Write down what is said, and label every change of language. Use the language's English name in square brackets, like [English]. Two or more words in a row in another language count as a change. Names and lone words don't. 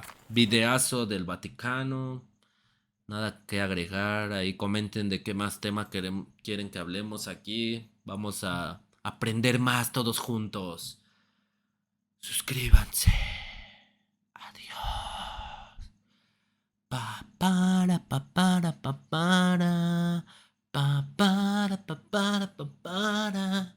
[Spanish] Videazo del Vaticano. Nada que agregar, ahí comenten de qué más tema quieren que hablemos aquí. Vamos a aprender más todos juntos. Suscríbanse. Adiós. Pa para pa para pa para pa para pa para pa para.